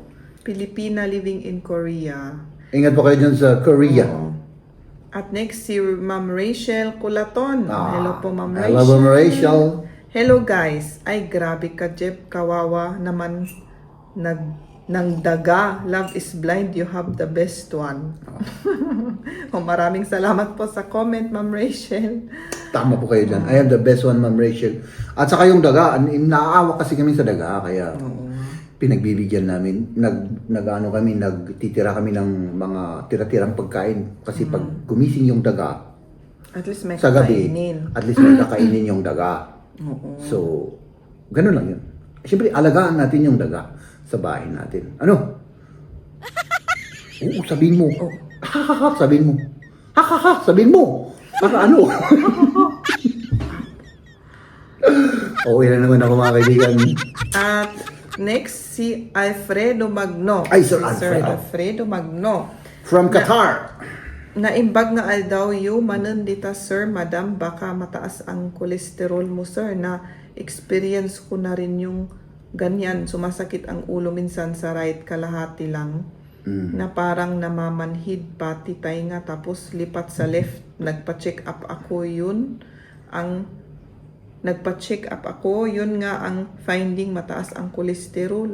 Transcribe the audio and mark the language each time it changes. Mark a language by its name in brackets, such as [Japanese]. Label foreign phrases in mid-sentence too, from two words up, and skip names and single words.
[English] Pilipina living in Korea. [Filipino] Ingat po kayo dyan sa Korea. Oo. At next, si Ma'am Rachel Culaton. Hello po, Ma'am Rachel. Hello, Ma'am Rachel. [English] Hello guys. [Filipino] Ay, grabe ka, Jeff. Kawawa naman ng daga. [English] Love is blind. You have the best one. [Filipino] Maraming salamat po sa comment, Ma'am Rachel. Tama po kayo dyan. [English] I have the best one, Ma'am Rachel. [Filipino] At saka yung daga, naaawa kasi kami sa daga, kaya pinagbibigyan namin. Nagtitira kami ng mga tira-tirang pagkain. Kasi pag gumising yung daga, [English] At least [Filipino] may sa gabi, kakainin. [English] at least [Filipino] may kakainin yung daga. Oo. So, ganun lang yun. Siyempre, alagaan natin yung daga sa bahay natin. Ano? Oo, sabihin mo. Sabihin mo. Sabihin mo. Para ano? Oo, yan na naman ako, mga kaibigan. At next, si Alfredo Magno. Ay, Sir Si Alfredo. Alfredo Magno. From Qatar. [Iloko] Naimbag nga daw yu, manandita sir, madam, [Filipino] baka mataas ang kolesterol mo sir, na experience ko na rin yung ganyan, sumasakit ang ulo minsan sa right kalahati lang. na parang namamanhid pati tainga tapos lipat sa left. Nagpa-check up ako, yun nga ang finding, mataas ang kolesterol.